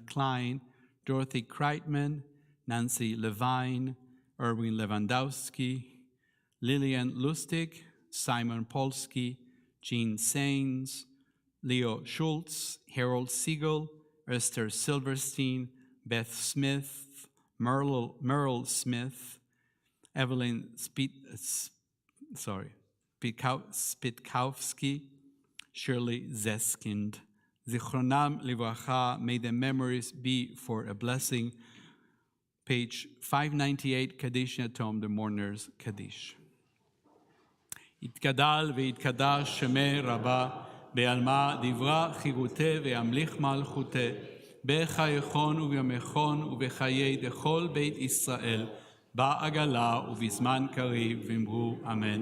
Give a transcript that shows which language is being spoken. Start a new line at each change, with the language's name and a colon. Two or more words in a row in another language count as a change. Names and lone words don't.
English: Klein, Dorothy Kreitman, Nancy Levine, Erwin Lewandowski, Lillian Lustig, Simon Polsky, Jean Sains, Leo Schultz, Harold Siegel, Esther Silverstein, Beth Smith, Merle Smith, Evelyn Spitkowski, Shirley Zeskind.
Hebrew: זכרונם לברכה,
English: may the memories be for a blessing. Page 598, Kaddish Yatom, the Mourners Kaddish.
Aramaic: יתגדל ויתקדש שמי רבה, בעלמא דברה חירותי וימליך מלכותי, בחייכון ובימיכון ובחיי דכל בית ישראל, בעגלה ובזמן קריב ואמרו אמן.